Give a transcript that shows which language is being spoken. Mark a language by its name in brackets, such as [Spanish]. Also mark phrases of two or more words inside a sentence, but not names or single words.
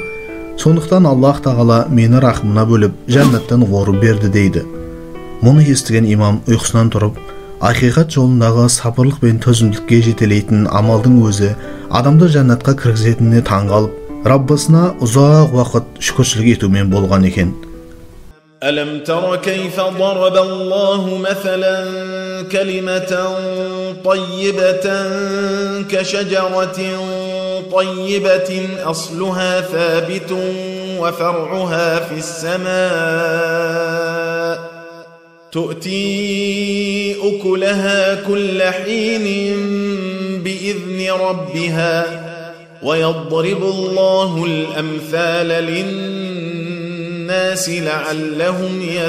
[Kazakh] Сондықтан Аллах тағала мені рахымына бөліп, жәннаттан орын берді дейді. Мұны естіген имам ұйқысынан тұрып, ақиқат жолындағы сабырлық пен төзімділікке жетелейтін амалдың өзі адамды жәннатқа кіргізетініне таңғалып, Раббысына ұзақ уақыт шүкіршілік етумен болған екен. [Arabic] ألم تر كيف ضرب الله مثلا كلمة طيبة كشجرة طيبة أصلها ثابت وفرعها في السماء تؤتي أكلها كل حين بإذن ربها ويضرب الله الأمثال للناس لعلهم